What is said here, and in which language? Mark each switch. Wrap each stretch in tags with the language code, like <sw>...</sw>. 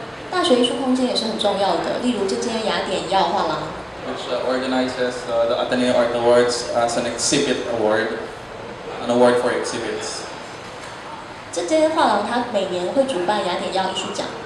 <zh>大学艺术空间也是很重要的，例如这间雅典耀画廊，</zh> <en>which organizes the Ateneo Art Awards as an exhibit award, an award for exhibits.</en> <zh>这间画廊它每年会主办雅典耀艺术奖。</zh>